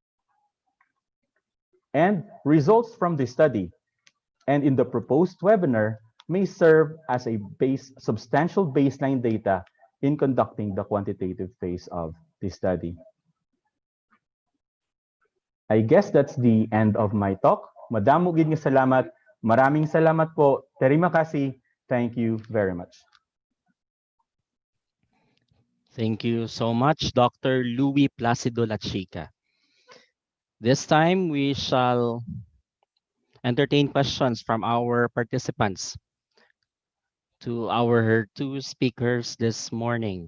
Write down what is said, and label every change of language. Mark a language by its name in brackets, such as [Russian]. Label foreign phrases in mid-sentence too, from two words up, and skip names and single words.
[English] And results from the study and in the proposed webinar may serve as a substantial baseline data in conducting the quantitative phase of the study. I guess that's the end of my talk. [Hiligaynon] Madamo gid nga salamat. [Filipino] Maraming salamat po. [Malay] Terima kasih. [English] Thank you very much. Thank you so much, Dr. Louis Placido Lachica. This time, we shall entertain questions from our participants to our two speakers this morning.